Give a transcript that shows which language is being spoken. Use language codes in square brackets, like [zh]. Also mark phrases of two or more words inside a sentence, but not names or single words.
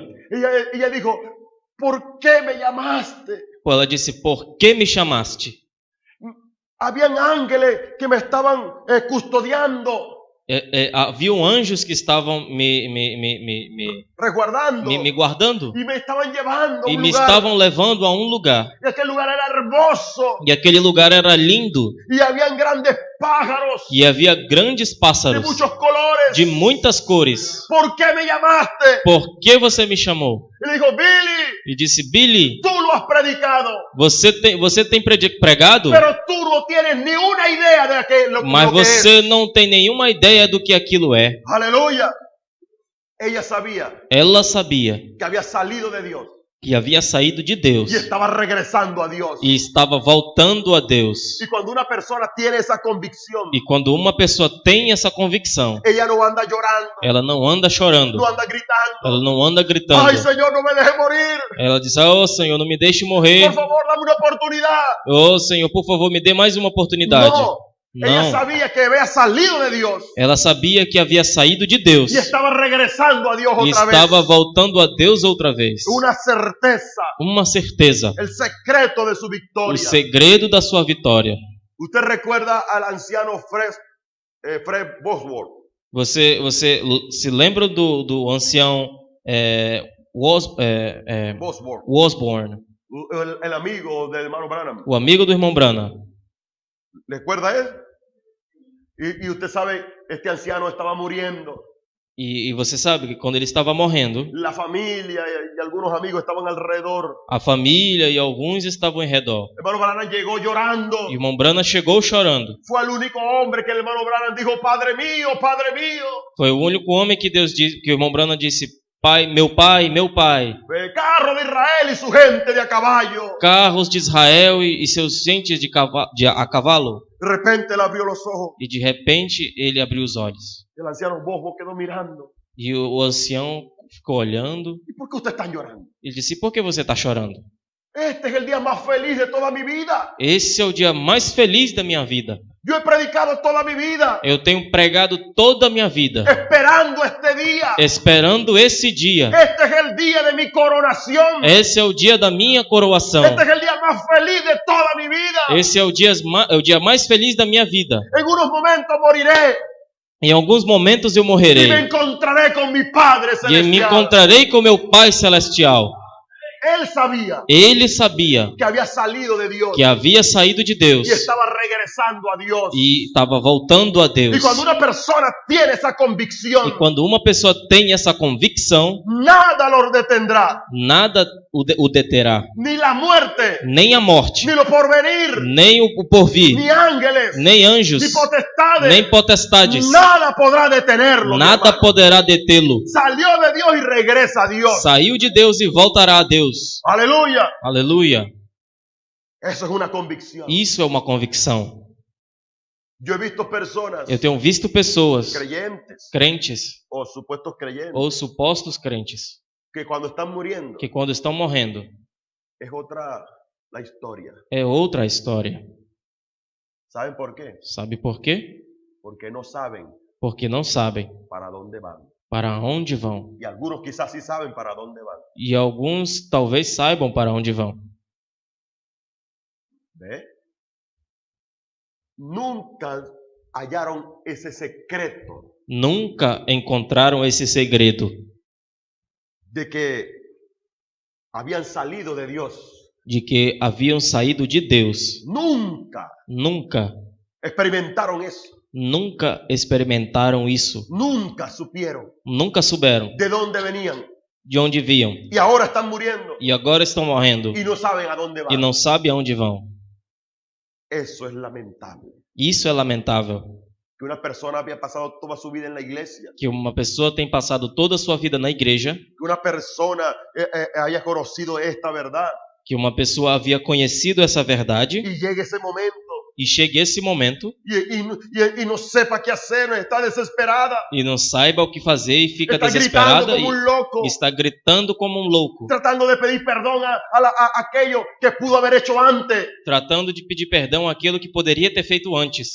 [es] Ella dijo, ¿por qué me llamaste? [pt] Ela disse: por que me chamaste? [es] Habían ángeles que me estaban custodiando. [pt] haviam anjos que estavam me resguardando guardando [es] y me estaban llevando a [pt] e [es] un me lugar. [pt] estavam levando a um lugar. [es] Y aquel lugar era hermoso [pt] E aquele lugar era lindo. [es] y habían grandes pájaros [pt] E havia grandes de pássaros [es] muchos colores. [pt] de muitas cores. [es] ¿Por qué me llamaste? [pt] Por que você me chamou? [es] Y le dijo, Billy, [pt] E disse, Billy, [es] tú lo has predicado, [pt] você tem pregado, [es] pero tú no tienes ni una idea de lo [pt] mas [es] que es. [pt] você não tem nenhuma ideia do que aquilo é. [es] Aleluya. Ella sabía [pt] Ela sabia [es] que había salido de Dios [pt] que havia saído de Deus [es] y estaba regresando a Dios. [pt] e estava voltando a Deus. [es] Y cuando una persona tiene esa convicción, [pt] E quando uma pessoa tem essa convicção, [es] ella no anda llorando, [pt] ela não anda chorando, [es] no anda gritando. [pt] ela não anda gritando. [es] Ay, Señor, no me deje morir. [pt] Ela diz, oh Senhor, não me deixe morrer. [es] Por favor, dame una oportunidad. [pt] Oh Senhor, por favor, me dê mais uma oportunidade. [es] No. Ella [pt] Não, [es] sabía que había salido de Dios [pt] ela sabia que havia saído de Deus [es] y estaba regresando a Dios [pt] e [es] otra [pt] estava [es] vez. [pt] voltando a Deus outra vez. [es] Una certeza, [pt] Uma certeza, [es] el secreto de su [pt] o [es] victoria. [pt] segredo da sua vitória. [es] Usted recuerda al anciano Fred Bosworth. [pt] Você se lembra do ancião Bosworth, Osborne, [es] el amigo del hermano Branham. [pt] o amigo do irmão Branham? [es] ¿Recuerda él? Y usted sabe, este anciano estaba muriendo. [pt] E você sabe que quando ele estava morrendo, [es] La familia y algunos amigos estaban alrededor. [pt] a família e alguns estavam em redor. [es] El hermano Branham llegó llorando. [pt] E o irmão Branham chegou chorando. [es] Fue el único hombre que el hermano Branham dijo, Padre mío, Padre mío. [pt] Foi o único homem que Deus disse, que o irmão Branham disse, Pai, meu pai, meu pai. [es] Carro de Israel y su gente de a caballo. [pt] Carros de Israel e seus gentes a cavalo. [es] De repente él abrió los ojos. [pt] E de repente ele abriu os olhos. [es] El anciano Bosworth quedó mirando. [pt] E o ancião ficou olhando. [es] ¿Y por qué usted está llorando? [pt] Ele disse, por que você está chorando? [es] Este es el día más feliz de toda mi vida. [pt] Esse é o dia mais feliz da minha vida. [es] Yo he predicado toda mi vida, [pt] Eu tenho pregado toda a minha vida, [es] esperando este día. [pt] esperando esse dia. [es] Este es el día de mi coronación. [pt] Esse é o dia da minha coroação. [es] Este es el día más feliz de toda mi vida. [pt] Esse é o dia mais feliz da minha vida. [es] En unos momentos moriré [pt] Em alguns momentos eu [es] y [pt] morrerei. [es] me encontraré con mi Padre [pt] E me [es] celestial. [pt] encontrarei com meu Pai Celestial. [es] Él sabía [pt] Ele sabia [es] que había salido de Dios [pt] que havia saído de Deus [es] y estaba regresando a Dios. [pt] e estava voltando a Deus. [es] Y cuando una persona tiene esa [pt] E [es] convicción, [pt] quando uma pessoa tem essa convicção, [es] nada lo detendrá, [pt] nada o deterá. [es] ni la muerte, [pt] Nem a morte, [es] ni lo porvenir, [pt] nem o porvir, [es] ni ángeles, [pt] nem anjos, [es] ni potestades, [pt] nem potestades. [es] nada podrá detenerlo. mi [pt] Nada [es] hermano. [pt] poderá detê-lo. [es] Salió de Dios y regresa a Dios. [pt] Saiu de Deus e voltará a Deus. [es] Aleluya. [pt] Aleluia. [es] Eso es una convicción. [pt] Isso é uma convicção. [es] Yo he visto personas, [pt] Eu tenho visto pessoas, [es] creyentes [pt] crentes [es] o supuestos creyentes, [pt] ou supostos crentes, [es] que cuando están muriendo [pt] que quando estão morrendo [es] es otra la historia. [pt] é outra história. [es] ¿Saben por qué? [pt] Sabe por quê? [es] Porque no saben [pt] Porque não sabem [es] para dónde van. [pt] para onde vão. [es] Y algunos quizás sí saben para dónde van. [pt] E alguns talvez saibam para onde vão. [es] ¿Ve? Nunca hallaron ese secreto [pt] Nunca encontraram esse segredo [es] de que habían salido de Dios. [pt] de que haviam saído de Deus. [es] Nunca [pt] Nunca, [es] experimentaron eso. [pt] nunca experimentaram isso. [es] Nunca supieron [pt] Nunca souberam [es] de dónde venían. [pt] de onde vinham. [es] Y ahora están muriendo [pt] E agora estão morrendo [es] y no saben a dónde van. [pt] e não sabem aonde vão. [es] Eso es lamentable. [pt] Isso é lamentável. [es] Que una persona había pasado toda su vida en la iglesia. [pt] Que uma pessoa tem passado toda a sua vida na igreja, [es] Que una persona haya conocido esta verdad. [pt] que uma pessoa havia conhecido essa verdade [es] Y llegue ese momento [pt] e chegue esse momento [es] y no sepa qué hacer, está desesperada. [pt] e não saiba o que fazer e fica [es] Está gritando [pt] desesperada [es] como un loco. [pt] e está gritando como um louco, [es] Tratando de pedir perdón a aquello que pudo haber hecho antes. [pt] tratando de pedir perdão àquilo que poderia ter feito antes.